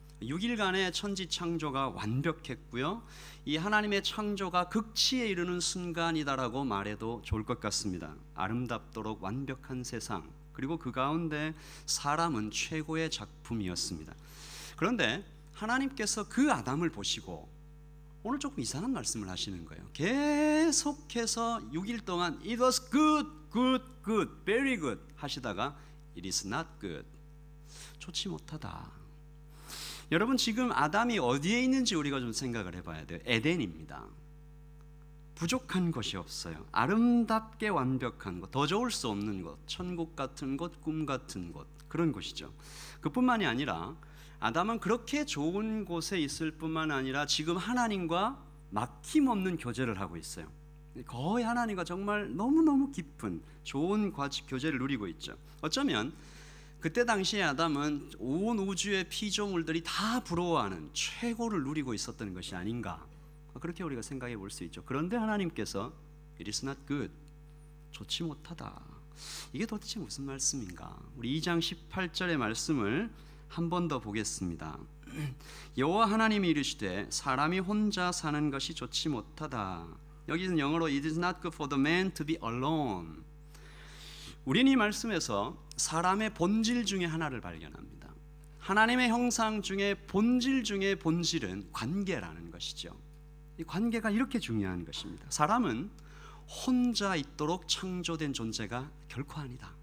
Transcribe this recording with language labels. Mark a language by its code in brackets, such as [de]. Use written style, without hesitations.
[ko] 6일간의 천지 창조가 완벽했고요. 이 하나님의 창조가 극치에 이르는 순간이다라고 말해도 좋을 것 같습니다. 아름답도록 완벽한 세상, 그리고 그 가운데 사람은 최고의 작품이었습니다. 그런데 하나님께서 그 아담을 보시고 오늘 조금 이상한 말씀을 하시는 거예요. 계속해서 6일 동안 [en] It was good, good, good, very good [ko] 하시다가 [en] It is not good, [ko] 좋지 못하다. 여러분 지금 아담이 어디에 있는지 우리가 좀 생각을 해봐야 돼요. 에덴입니다. 부족한 것이 없어요. 아름답게 완벽한 것, 더 좋을 수 없는 것, 천국 같은 곳, 꿈 같은 곳, 그런 곳이죠. 그뿐만이 아니라 아담은 그렇게 좋은 곳에 있을 뿐만 아니라 지금 하나님과 막힘없는 교제를 하고 있어요. 거의 하나님과 정말 너무너무 깊은 좋은 교제를 누리고 있죠. 어쩌면 그때 당시에 아담은 온 우주의 피조물들이 다 부러워하는 최고를 누리고 있었던 것이 아닌가, 그렇게 우리가 생각해 볼 수 있죠. 그런데 하나님께서 [en] It is not good, [ko] 좋지 못하다. 이게 도대체 무슨 말씀인가? 우리 2장 18절의 말씀을 한 번 더 보겠습니다. 여호와 하나님이 이르시되 사람이 혼자 사는 것이 좋지 못하다. 여기는 영어로 [en] It is not good for the man to be alone. [ko] 우리는 이 말씀에서 사람의 본질 중에 하나를 발견합니다. 하나님의 형상 중에 본질 중에 본질은 관계라는 것이죠. 이 관계가 이렇게 중요한 것입니다. 사람은 혼자 있도록 창조된 존재가 결코 아니다.